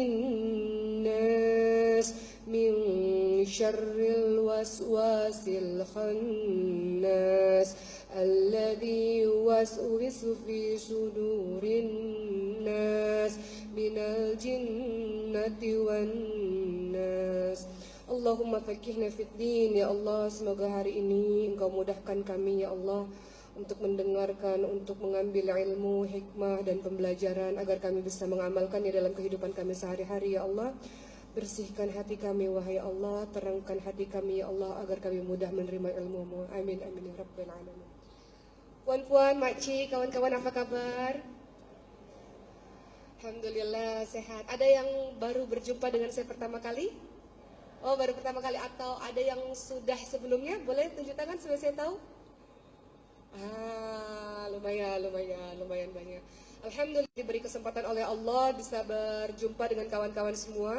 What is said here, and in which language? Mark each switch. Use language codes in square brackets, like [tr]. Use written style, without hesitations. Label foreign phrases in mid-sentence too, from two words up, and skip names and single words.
[ar] الناس من شر الوسواس الخناس الذي يوسوس في صدور الناس من الجنة والناس. اللهم فقهنا في الدين. [id] Ya Allah, semoga hari ini Engkau mudahkan kami ya Allah untuk mendengarkan, untuk mengambil ilmu, hikmah dan pembelajaran agar kami bisa mengamalkannya dalam kehidupan kami sehari-hari ya Allah. Bersihkan hati kami wahai Allah, terangkan hati kami ya Allah agar kami mudah menerima ilmu-Mu. [ar] آمين آمين يا رب العالمين. [id] Puan-puan, makcik, kawan-kawan, apa kabar? Alhamdulillah sehat. Ada yang baru berjumpa dengan saya pertama kali? Oh, baru pertama kali, atau ada yang sudah sebelumnya? Boleh tunjuk tangan supaya saya tahu? Lumayan banyak. Alhamdulillah diberi kesempatan oleh Allah bisa berjumpa dengan kawan-kawan semua.